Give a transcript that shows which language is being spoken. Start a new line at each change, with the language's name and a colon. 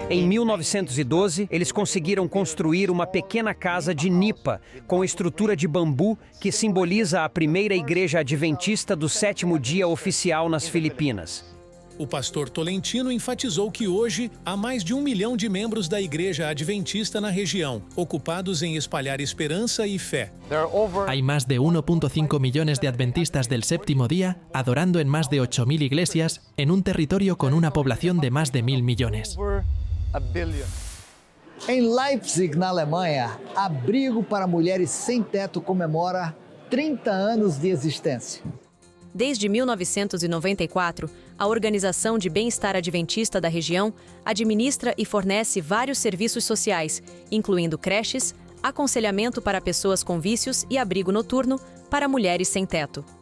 Portuguese: Em 1912, eles conseguiram construir uma pequena casa de nipa, com estrutura de bambu, que simboliza a primeira igreja adventista do sétimo dia oficial nas Filipinas. O pastor Tolentino enfatizou que hoje há mais de 1 milhão de membros da Igreja Adventista na região, ocupados em espalhar esperança e fé.
Spanish: Hay más de 1.5 millones de adventistas del séptimo día adorando en más de 8.000 iglesias en un territorio con una población de más de 1.000 millones.
Portuguese: Em Leipzig, na Alemanha, Abrigo para Mulheres Sem Teto comemora 30 anos de existência. Desde 1994, a Organização de Bem-Estar Adventista da região administra e fornece vários serviços sociais, incluindo creches, aconselhamento para pessoas com vícios e abrigo noturno para mulheres sem teto.